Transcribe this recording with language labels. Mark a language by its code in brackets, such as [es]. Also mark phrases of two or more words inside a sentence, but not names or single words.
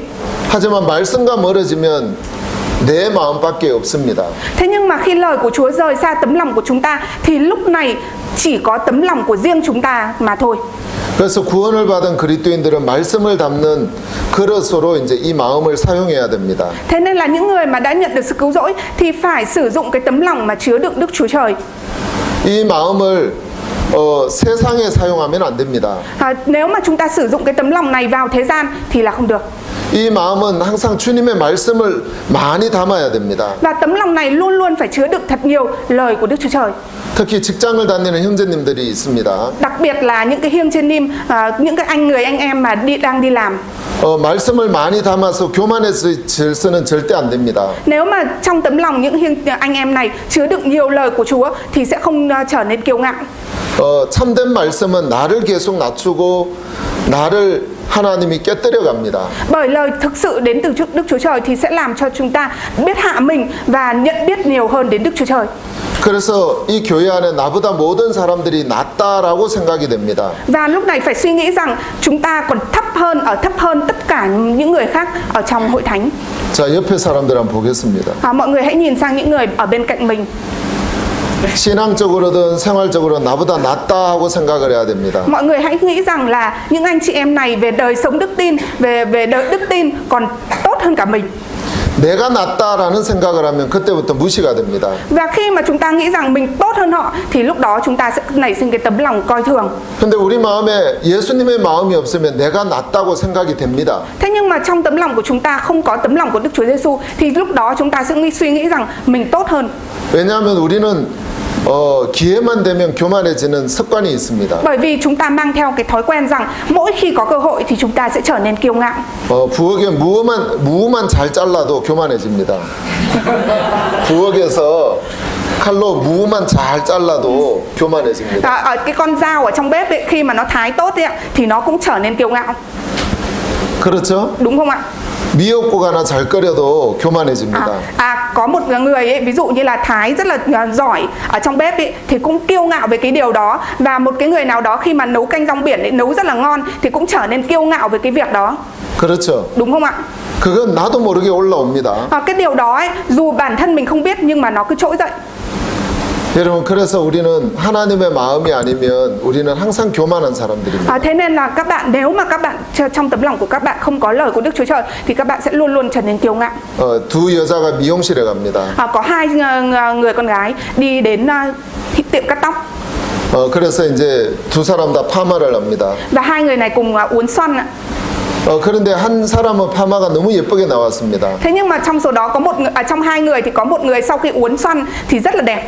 [ko] 하지만 말씀과 멀어지면 내 마음밖에 없습니다. [vi] Thế nhưng mà khi lời của Chúa rời xa tấm lòng của chúng ta thì lúc này chỉ có tấm lòng của riêng chúng ta mà thôi. [ko] 그래서 구원을 받은 그리스도인들은 말씀을 담는 그릇으로 이제 이 마음을 사용해야 됩니다. [vi] Thế nên là những người mà đã nhận được sự cứu rỗi thì phải sử dụng cái tấm lòng mà chứa đựng Đức Chúa Trời. [ko] 이 마음을 세상에 사용하면 안 됩니다. [vi] Nếu mà chúng ta sử dụng cái tấm lòng này vào thế gian thì là không được. [ko] 이 마음은 항상 주님의 말씀을 많이 담아야 됩니다. [vi] Và tấm lòng này luôn luôn phải chứa đựng thật nhiều lời của Đức Chúa Trời. [ko] 특히 직장을 다니는 형제님들이 있습니다. [vi] Đặc biệt là những cái hiêng trên nim, những cái anh em mà đang đi làm. [ko] 말씀을 많이 담아서 교만의 질서는 절대 안 됩니다. [vi] Nếu mà trong tấm lòng những anh em này chứa đựng nhiều lời của Chúa thì sẽ không trở nên kiêu ngạo. [ko] 참된 말씀은 나를 계속 낮추고 나를 하나님이 깨뜨려 갑니다. [vi] Bởi lời thực sự đến từ Đức Chúa Trời thì sẽ làm cho chúng ta biết hạ mình và nhận biết nhiều hơn đến Đức Chúa Trời. [ko] 그래서 이 교회 안에 나보다 모든 사람들이 낫다라고 생각이 됩니다. [vi] Và lúc này phải suy nghĩ rằng chúng ta còn thấp hơn tất cả những người khác ở trong hội thánh. [ko] 자, 옆에 사람들 한번 보겠습니다. [vi] Mọi người hãy nhìn sang những người ở bên cạnh mình. [ko] 신앙적으로든 생활적으로 나보다 낫다 하고 생각을 해야 됩니다. [vi] Mọi người hãy nghĩ rằng là những anh chị em này về đời sống đức tin, về đời đức tin còn tốt hơn cả mình. [ko] 내가 낫다라는 생각을 하면 그때부터 무시가 됩니다. [vi] Và khi mà chúng ta nghĩ rằng mình tốt hơn họ thì lúc đó chúng ta sẽ nảy sinh cái tấm lòng coi thường. [ko] 근데 우리 마음에 예수님의 마음이 없으면 내가 낫다고 생각이 됩니다. [vi] Thế nhưng mà trong tấm lòng của chúng ta không có tấm lòng của Đức Chúa Giêsu thì lúc đó chúng ta sẽ suy nghĩ rằng mình tốt hơn. [ko] 왜냐하면 우리는 기회만 되면 교만해지는 습관이 있습니다. [vi] Bởi vì chúng ta mang theo cái thói quen rằng mỗi khi có cơ hội thì chúng ta sẽ trở nên kiêu ngạo. [ko] 부엌에 무만 잘 잘라도 교만해집니다. 부엌에서 칼로 무만 잘 잘라도 교만해집니다. [vi] Ở cái con dao ở trong bếp ấy, khi mà nó thái tốt ấy, thì nó cũng trở nên kiêu ngạo. [ko] 그렇죠? [vi] Đúng không ạ? [ko] 미역국 하나 잘 끓여도 교만해집니다. [vi] Có một người ấy, ví dụ như là thái rất là giỏi ở trong bếp ấy, thì cũng kiêu ngạo về cái điều đó. Và một cái người nào đó khi mà nấu canh rong biển ấy, nấu rất là ngon thì cũng trở nên kiêu ngạo về cái việc đó. [ko] 그렇죠. [vi] Đúng không ạ? [ko] 그건 나도 모르게 올라옵니다. [vi] Cái điều đó ấy, dù bản thân mình không biết nhưng mà nó cứ trỗi dậy. [ko] 여러분, 그래서 우리는 하나님의 마음이 아니면 우리는 항상 교만한 사람들입니다. [vi] Thế nên là các bạn, nếu mà các bạn trong tấm lòng của các bạn không có lời của Đức Chúa Trời thì các bạn sẽ luôn luôn trở nên kiêu ngạo. [ko] 두 여자가 미용실에 갑니다. [vi] Có hai người con gái đi đến tiệm cắt tóc. [ko] 그래서 이제 두 사람 다 파마를 합니다. [vi] Và hai người này cùng uốn xoăn ạ. [ko] 그런데 한 사람은 파마가 너무 예쁘게 나왔습니다. [vi] Thế nhưng mà trong số đó có trong hai người thì có một người sau khi uốn xoăn thì rất là đẹp.